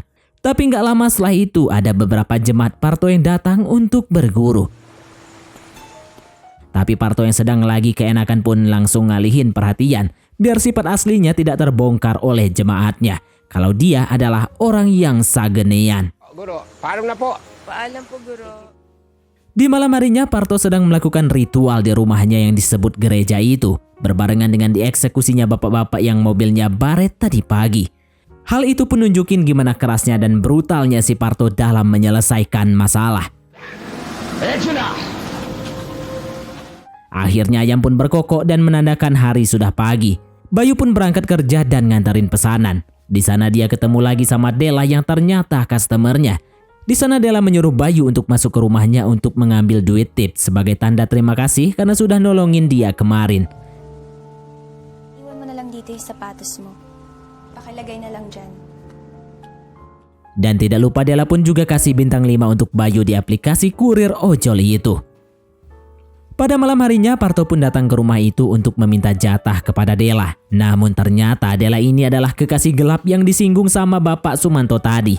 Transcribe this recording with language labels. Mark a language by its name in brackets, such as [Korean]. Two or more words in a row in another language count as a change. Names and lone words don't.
[Indonesian] Tapi nggak lama setelah itu ada beberapa jemaat Parto yang datang untuk berguru. Tapi Parto yang sedang lagi keenakan pun langsung ngalihin perhatian biar sifat aslinya tidak terbongkar oleh jemaatnya. Kalau dia adalah orang yang sagenean. [Filipino] Guro, paalam na po. Paalam po, Guro. [Indonesian] Di malam harinya Parto sedang melakukan ritual di rumahnya yang disebut gereja itu, berbarengan dengan dieksekusinya bapak-bapak yang mobilnya baret tadi pagi. Hal itu pun nunjukin gimana kerasnya dan brutalnya si Parto dalam menyelesaikan masalah. Akhirnya ayam pun berkokok dan menandakan hari sudah pagi. Bayu pun berangkat kerja dan nganterin pesanan. Di sana dia ketemu lagi sama Della yang ternyata customernya. Di sana Della menyuruh Bayu untuk masuk ke rumahnya untuk mengambil duit tip sebagai tanda terima kasih karena sudah nolongin dia kemarin. [Filipino] Iwan mo na lang dito yung sapatos mo. Pakilagay na lang dyan. [Indonesian] Dan tidak lupa Della pun juga kasih bintang 5 untuk Bayu di aplikasi kurir ojol itu. Pada malam harinya Parto pun datang ke rumah itu untuk meminta jatah kepada Della. Namun ternyata Della ini adalah kekasih gelap yang disinggung sama Bapak Sumanto tadi.